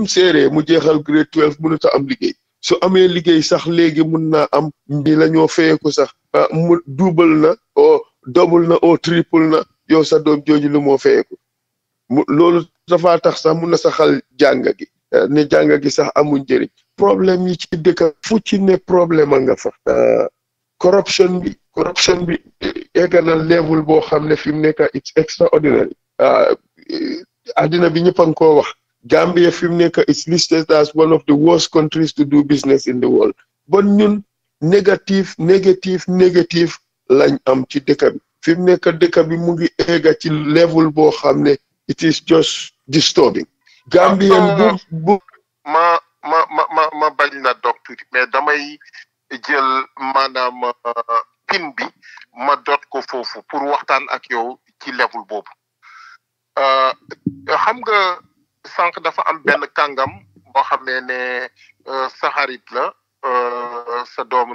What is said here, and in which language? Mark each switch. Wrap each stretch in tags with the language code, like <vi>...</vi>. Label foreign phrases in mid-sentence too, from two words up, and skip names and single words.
<wo>séeree mu jeexal grade 12 mënut a am liggéey su amee liggéey sax léegi mun naa am ni la ñoo fayeeku sax mu double na o double na o triple na yow sa doom jooju lu moo fayeeku loolu dafa tax sax mun na saxal jàng gi ne jàng gi sax amuñ njëriñ problème yi ci dëkk fu ci ne problème a nga fa corruption bi egg na level boo xam ne fi mu nekk</wo> <en>it's extraordinary</en> <wo>addina bi ñëpp a ngi koo wax Gambia fi mu nekk</wo> <en>is listed as one of the worst countries to do business in the world</en> <wo>bon ñun négative lañ am ci dëkk bi fi mu nekk dëkk bi mu ngi egga ci level boo xam ne</wo> <en>it is just disturbing</en> <wo>Gambien bu ma bañ na dog tuuti mais damay jël maanaam pin bi ma dot ko foofu pour waxtaan ak yow ci level boobu xam nga sànq dafa am benn kàngam boo xam ne sa xarit la sa doomu</wo>